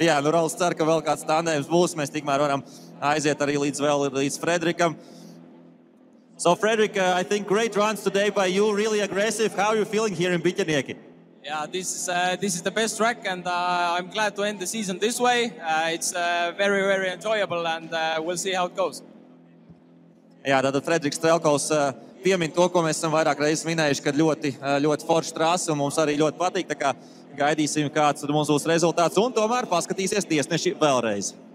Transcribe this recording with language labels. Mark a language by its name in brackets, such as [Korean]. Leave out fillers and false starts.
[Latvian] Rauls cer, ka vēl kāds tandēms būs. Mēs tikmēr varam aiziet arī līdz Fredrikam. [English] So, Fredrik, I think great runs today by you, really aggressive. How are you feeling here in Biķernieki? This is the best track, and I'm glad to end the season this way. It's very, very enjoyable, and we'll see how it goes. [Latvian] Jā, tātad Frederiks Strelkovs piemin to, ko mēs esam vairāk reizes minējuši, kad ļoti forša trasa un mums arī ļoti patīk. Tā kā gaidīsim, kāds tad mums būs rezultāts. Un tomēr paskatīsies tiesneši vēlreiz.